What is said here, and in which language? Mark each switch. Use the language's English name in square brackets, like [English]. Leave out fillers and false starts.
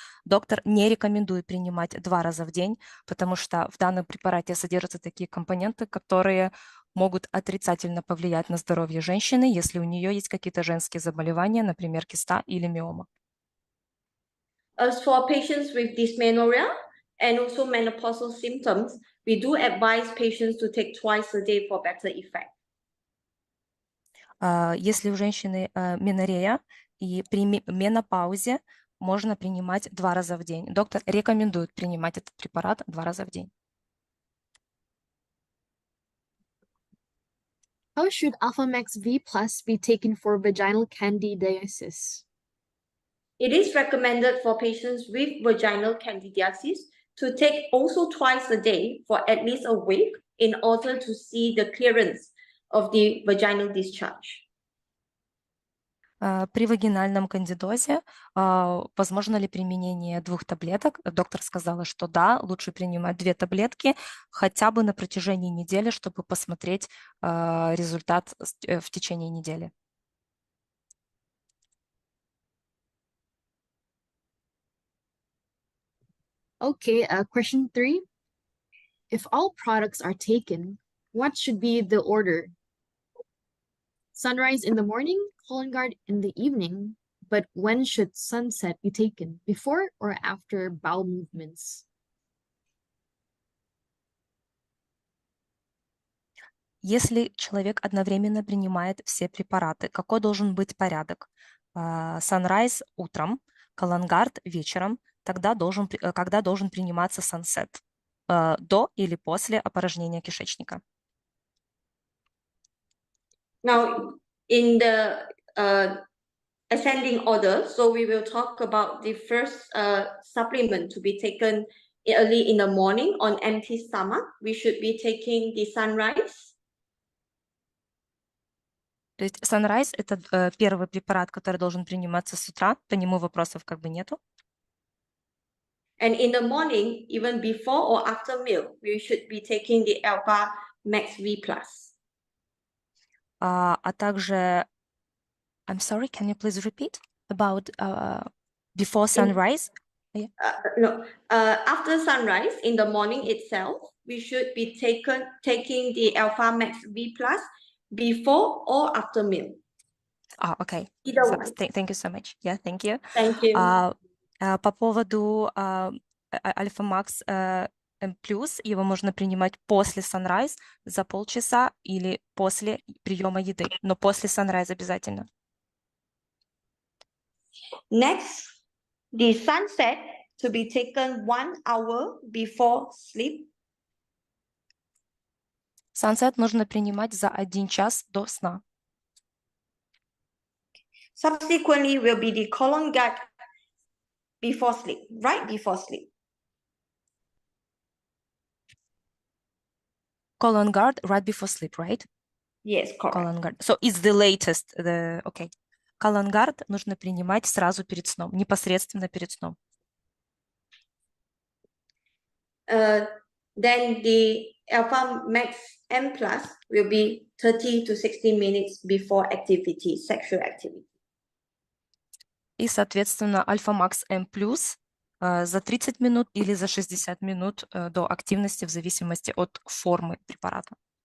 [Russian] Доктор не рекомендует принимать 2 раза в день, потому что в данном препарате содержатся такие компоненты, которые могут отрицательно повлиять на здоровье женщины, если у нее есть какие-то женские заболевания, например, киста или миома. [English] As for patients with dysmenorrhea and also menopausal symptoms, we do advise patients to take twice a day for better effect. [Russian] Если у женщины менорея и при менопаузе можно принимать 2 раза в день. Доктор рекомендует принимать этот препарат 2 раза в день. [English] How should Alpha Max V Plus be taken for vaginal candidiasis? It is recommended for patients with vaginal candidiasis to take also twice a day for at least a week in order to see the clearance of the vaginal discharge. [Russian] При вагинальном кандидозе возможно ли применение 2 таблеток? Доктор сказала, что да, лучше принимать 2 таблетки хотя бы на протяжении недели, чтобы посмотреть результат в течение недели. [English] Okay, question 3. If all products are taken, what should be the order? Sunrise in the morning, Cologuard in the evening, but when should sunset be taken? Before or after bowel movements? [Russian] Если человек одновременно принимает все препараты, какой должен быть порядок? Sunrise утром, Cologuard вечером, тогда когда должен приниматься sunset? До или после опорожнения кишечника? [English] Now, in the ascending order, so we will talk about the first supplement to be taken early in the morning on empty stomach. We should be taking the sunrise. [Russian] То есть Sunrise – это первый препарат, который должен приниматься с утра, по нему вопросов как бы нету. [English] And in the morning, even before or after meal, we should be taking the Alpha Max V+. [Russian] А также, [English] I'm sorry, can you please repeat about before sunrise? After sunrise, in the morning itself, we should be taking the Alpha Max V+ before or after meal. Okay. Either one. Thank you so much. Yeah, thank you. Thank you. [Russian] По поводу Альфа Макс плюс, его можно принимать после sunrise за полчаса или после приема еды, но после sunrise обязательно. [English] Next, the sunset to be taken 1 hour before sleep. [Russian] Sunset нужно принимать за 1 час до сна. [English] Subsequently will be the colon guard before sleep, right before sleep. Colon guard right before sleep, right? Yes, correct. Colon guard. So it's the latest. Okay. [Russian] Colon guard нужно принимать сразу перед сном, непосредственно перед сном. [English] Then the Alpha Max M+ will be 30 to 60 minutes before activity, sexual activity. [Russian] И, соответственно, Альфа Макс М+, за 30 минут или за 60 минут до активности в зависимости от формы препарата.